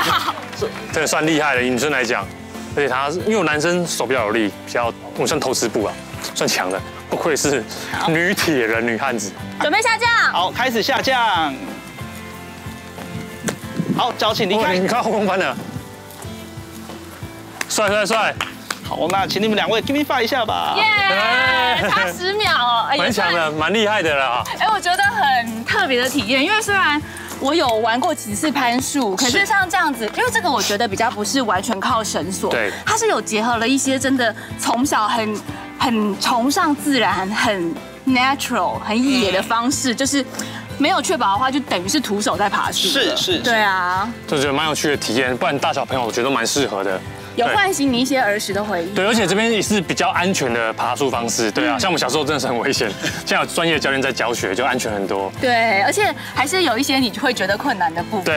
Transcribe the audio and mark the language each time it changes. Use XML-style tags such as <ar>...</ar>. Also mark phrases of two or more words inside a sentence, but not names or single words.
<zh>這算厲害了，以女生來講。 而且它因為我男生手比較有力，我算偷吃步啊，算強的，不愧是女鐵人、女漢子。準備下降。好，開始下降。好，腳請離開。你看後空翻了，帥！好，那請你們2位</zh> <en>give me 5</en> <zh>一下吧。耶，差10秒哦，蠻強的，蠻厲害的啦。我覺得很特別的體驗，因為雖然我有玩過幾次攀樹，可是像這樣子，因為這個我覺得比較不是完全靠繩索，對，它是有結合了一些真的從小很崇尚自然、很 natural、很野的方式，就是沒有確保的話，就等於是徒手在爬樹。是，對啊，就覺得蠻有趣的體驗，不然大小朋友我覺得都蠻適合的。有喚醒你一些兒時的回憶。對，而且這邊也是比較安全的爬樹方式。對啊，像我們小時候真的是很危險，現在有專業教練在教學，就安全很多。对，而且還是有一些你會覺得困難的部分，</zh>